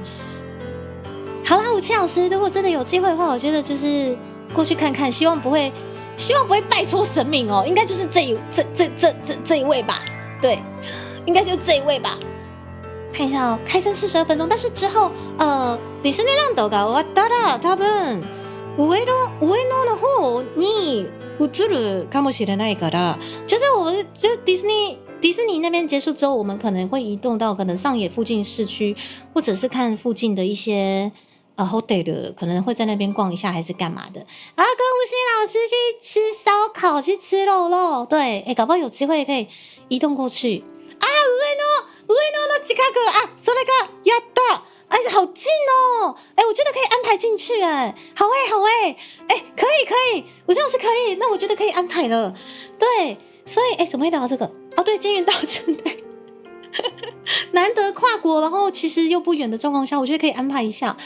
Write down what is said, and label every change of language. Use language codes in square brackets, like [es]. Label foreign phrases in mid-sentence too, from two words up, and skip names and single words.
[zh] 好啦，57老师，如果真的有机会的话，我觉得就是过去看看，希望不会拜错神明哦，应该就是这一位吧？对，应该就是这一位吧？看一下哦，开声42分钟，但是之后 [ja] ディズニーランドが終わったら多分上野の方に移るかもしれないから， [zh] 就是迪士尼那边结束之后，我们可能会移动到可能上野附近市区，或者是看附近的一些hotel， 可能会在那边逛一下，还是干嘛的啊？跟吴昕老师去吃烧烤，去吃肉，对，搞不好有机会可以移动过去啊！ [ja] 上野の近く啊，それがやった。 [zh] 好近哦！我觉得可以安排进去好可以，我这样是可以，那我觉得可以安排了。对，所以怎么会聊到这个？对，菅原道真对，难得跨国，然后其实又不远的状况下，我觉得可以安排一下。